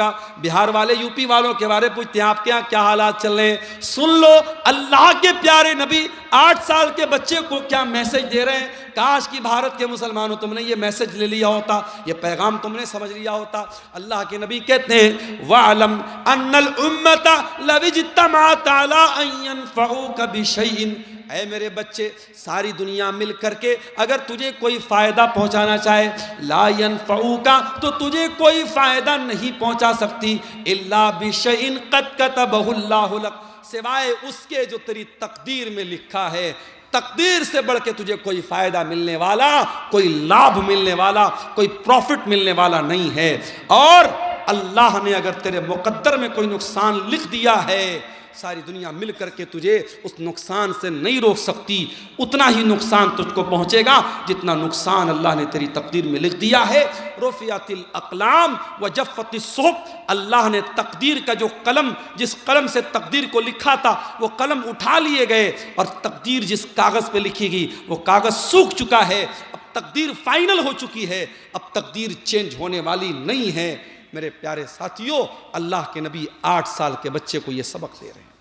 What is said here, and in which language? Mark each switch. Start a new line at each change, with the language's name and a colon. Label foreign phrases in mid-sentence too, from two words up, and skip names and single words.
Hindi: बिहार वाले यूपी वालों के बारे में पूछते हैं आपके यहाँ क्या हालात चल रहे हैं। सुन लो, अल्लाह के प्यारे नबी 8 साल के बच्चे को क्या मैसेज दे रहे हैं। काश कि भारत के मुसलमानों तुमने ये मैसेज ले लिया होता, ये पैगाम तुमने समझ लिया होता। अल्लाह के नबी कहते हैं,
Arabic: واعلم أن الأمة لو اجتمعت على أن ينفعوك بشيء.
Hindi: ऐ मेरे बच्चे, सारी दुनिया मिल करके अगर तुझे कोई फ़ायदा पहुंचाना चाहे,
Arabic: لا ينفعوك,
Hindi: तो तुझे कोई फ़ायदा नहीं पहुंचा सकती,
Arabic: إلا بشيء قد كتبه الله لك,
Hindi: सिवाय उसके जो तेरी तकदीर में लिखा है। तकदीर से बढ़ के तुझे कोई फ़ायदा मिलने वाला, कोई लाभ मिलने वाला, कोई प्रॉफिट मिलने वाला नहीं है। और अल्लाह ने अगर तेरे मुकद्दर में कोई नुकसान लिख दिया है, सारी दुनिया मिल करके तुझे उस नुकसान से नहीं रोक सकती। उतना ही नुकसान तुझको पहुंचेगा जितना नुकसान अल्लाह ने तेरी तकदीर में लिख दिया है।
Arabic: رفعت الأقلام وجفت الصحف,
Hindi: अल्लाह ने तकदीर का जो कलम, जिस कलम से तकदीर को लिखा था, वो कलम उठा लिए गए, और तकदीर जिस कागज़ पे लिखी गई वो कागज़ सूख चुका है। अब तकदीर फाइनल हो चुकी है, अब तकदीर चेंज होने वाली नहीं है। मेरे प्यारे साथियों, अल्लाह के नबी 8 साल के बच्चे को ये सबक दे रहे हैं।